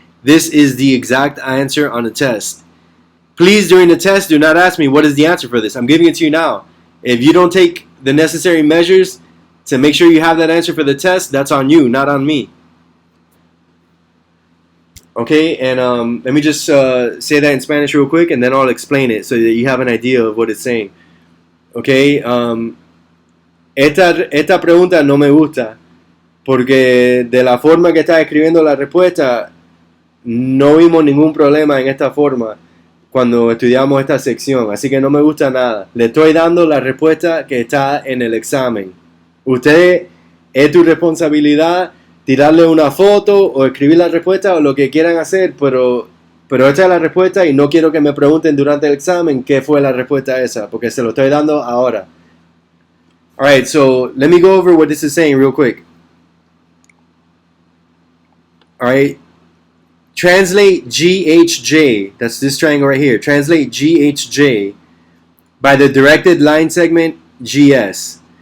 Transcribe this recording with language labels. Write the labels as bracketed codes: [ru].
[en] This is the exact answer on the test. Please, during the test, do not ask me what is the answer for this. I'm giving it to you now. If you don't take the necessary measures to make sure you have that answer for the test, that's on you, not on me. Okay, and let me just say that in Spanish real quick, and then I'll explain it so that you have an idea of what it's saying. [es] Okay, esta pregunta no me gusta, porque de la forma que está escribiendo la respuesta, no vimos ningún problema en esta forma cuando estudiamos esta sección, así que no me gusta nada. Le estoy dando la respuesta que está en el examen. Usted, es tu responsabilidad tirarle una foto o escribir la respuesta o lo que quieran hacer, pero esta es la respuesta y no quiero que me pregunten durante el examen qué fue la respuesta esa, porque se lo estoy dando ahora. [en] Alright, so let me go over what this is saying real quick. Alright, translate GHJ, that's this triangle right here, translate GHJ by the directed line segment GS.